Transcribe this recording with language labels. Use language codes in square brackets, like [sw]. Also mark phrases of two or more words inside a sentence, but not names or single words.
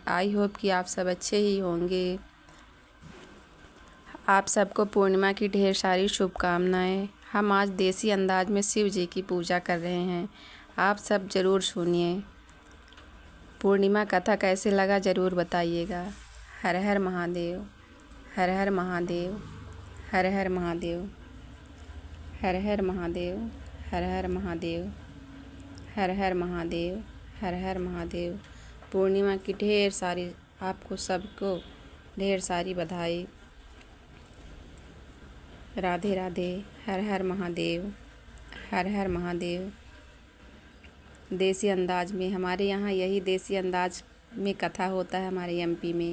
[en] I hope [hi] कि आप सब अच्छे ही होंगे। आप सबको पूर्णिमा की ढेर सारी शुभकामनाएं। हम आज देसी अंदाज में शिव जी की पूजा कर रहे हैं। आप सब ज़रूर सुनिए। पूर्णिमा कथा कैसे लगा ज़रूर बताइएगा। हर हर महादेव, हर हर महादेव, हर हर महादेव, हर हर महादेव, हर हर महादेव, हर हर महादेव, हर हर महादेव। पूर्णिमा की ढेर सारी आपको सबको ढेर सारी बधाई। राधे राधे। हर हर महादेव, हर हर महादेव। देसी अंदाज में हमारे यहाँ यही देसी अंदाज में कथा होता है हमारे एमपी में।